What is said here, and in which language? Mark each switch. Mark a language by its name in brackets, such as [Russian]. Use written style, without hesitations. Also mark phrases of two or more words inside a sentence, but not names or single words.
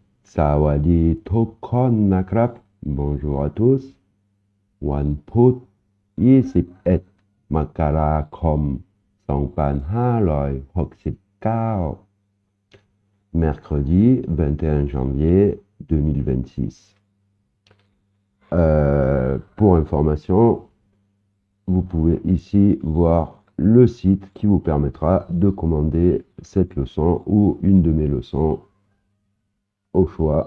[Thai] สวัสดีทุกคนนะครับ. [French] Bonjour à tous. [Thai] วันพุธ21มกราคม2569 [French] mercredi 21 janvier 2026. Pour information, vous pouvez ici voir le site qui vous permettra de commander cette leçon ou une de mes leçons au choix.